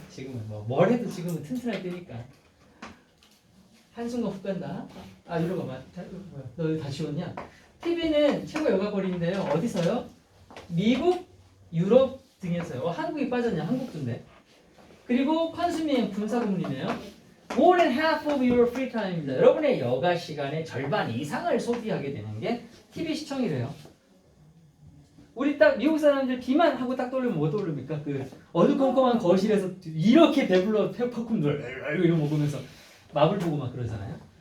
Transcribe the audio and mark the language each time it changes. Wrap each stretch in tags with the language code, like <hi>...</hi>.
<ko>지금은 뭘 해도 지금은 튼튼할 때니까. 한순간 훅 간다. 아 이러 봐봐. 너 다 지웠냐? TV는 최고 여가거리인데요. 어디서요? 미국, 유럽 등에서요. 한국이 빠졌냐? 한국도인데. 그리고 컨슈밍 분사구문이네요.</ko> <en>More than half of your free time입니다.</en> <ko>여러분의 여가 시간의 절반 이상을 소비하게 되는 게 TV 시청이래요. 우리 딱 미국 사람들 비만 하고 딱 떠올리면 뭐 떠올립니까? 그 어두컴컴한 거실에서 이렇게 배불러 팝콘들 이런 먹으면서 마블 보고 막 그러잖아요.</ko>